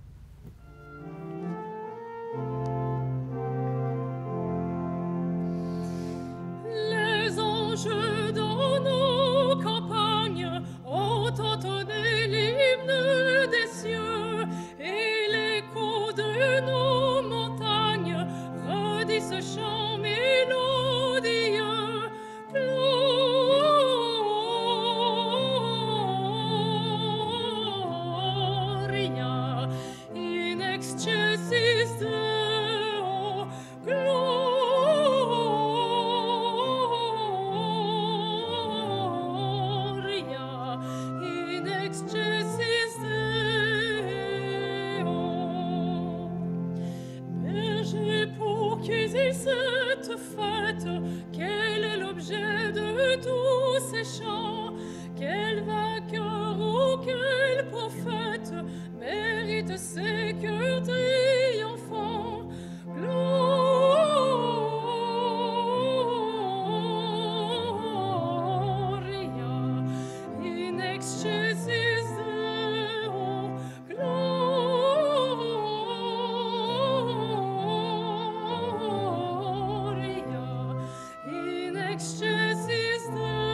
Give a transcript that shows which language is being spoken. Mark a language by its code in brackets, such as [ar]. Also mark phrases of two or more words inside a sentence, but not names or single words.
[fr] Les anges dans nos campagnes ont entonné l'hymne des cieux et l'écho de nos montagnes redit ce chant mélodieux. [la] Gloria in excelsis Deo, Gloria in excelsis Deo. [fr] Berger, pour qu'ils aient cette fête, quel est l'objet de tous ces chants? Quel vainqueur ou quel prophète mérite ces cœurs triomphants? [la] Gloria in excelsis Deo, Gloria in excelsis Deo.